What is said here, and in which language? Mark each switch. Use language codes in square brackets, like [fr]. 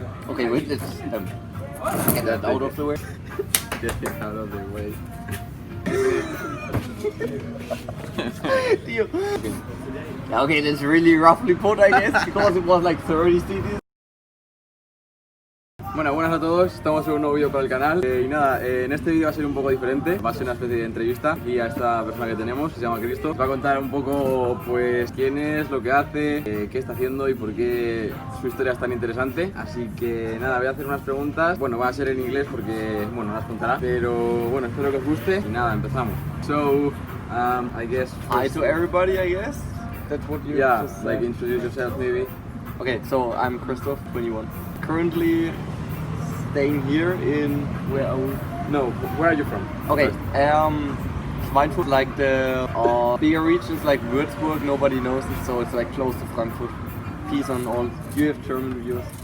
[en] Okay, wait, let's get that out of the way. Get it out of the way. [es] Tío. [en] Yeah, okay, that's really roughly put, I guess, because it was like 30 CDs. [es] Bueno, buenas a todos, estamos en un nuevo vídeo para el canal y nada, en este vídeo va a ser un poco diferente, va a ser una especie de entrevista y a esta persona que tenemos, se llama Kristoph, va a contar un poco pues quién es, lo que hace, qué está haciendo y por qué su historia es tan interesante. Así que nada, voy a hacer unas preguntas, bueno, va a ser en inglés porque, bueno, las contará, pero bueno, espero que os guste y nada, empezamos. [en] So, I guess... Hi to everybody, I guess. That's what you just like introduce yourself maybe. Okay, so I'm Kristoph, 21. Currently staying here in where are we? No, where are you from? Okay, Schweinfurt, like the bigger regions like Würzburg, nobody knows it, so it's like close to Frankfurt. Peace on all. Do you have German viewers?